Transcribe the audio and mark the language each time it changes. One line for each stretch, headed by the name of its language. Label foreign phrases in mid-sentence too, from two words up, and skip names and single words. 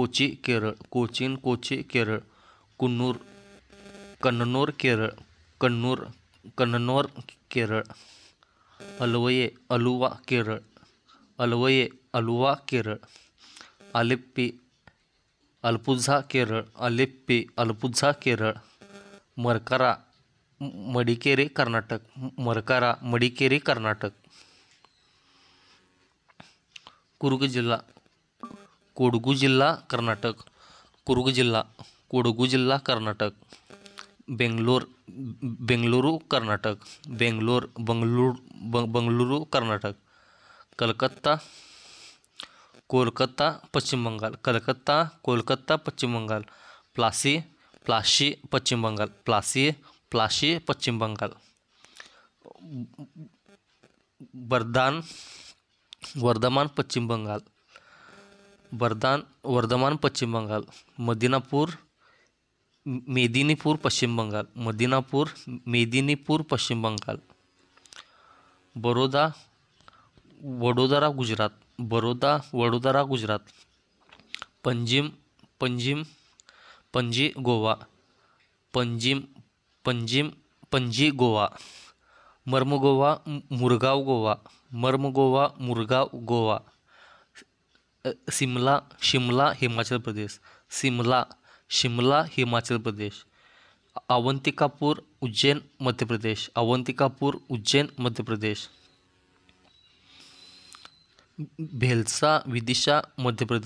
Konkani: केरळ, कन्नूर केरळ, अलवये अलुवा केरळ, आलेप्पी अल्पुझा केरळ, मरकारा मडिकेरी कर्नाटक, कुर्ग जिल्हा कोडगू जिल्हा कर्नाटक, बेंगलोर बेंगलुरू कर्नाटक, बंगळुरू कर्नाटक, कलकत्ता कोलकाता पश्चिम बंगाल, कोलकाता पश्चिम बंगाल, प्लासी पश्चिम बंगाल, प्लासी पश्चिम बंगाल, वर्धमान पश्चिम बंगाल, वर्धमान पश्चिम बंगाल, मेदिनीपूर पश्चिम बंगाल, मेदिनीपूर पश्चिम बंगाल, वडोदरा गुजरात, पणजी गोवा, पणजी गोवा, मुरगाव गोवा, शिमला हिमाचल प्रदेश, अवंतिकापूर उज्जैन मध्य प्रदेश, भेल्सा विदिशा मध्य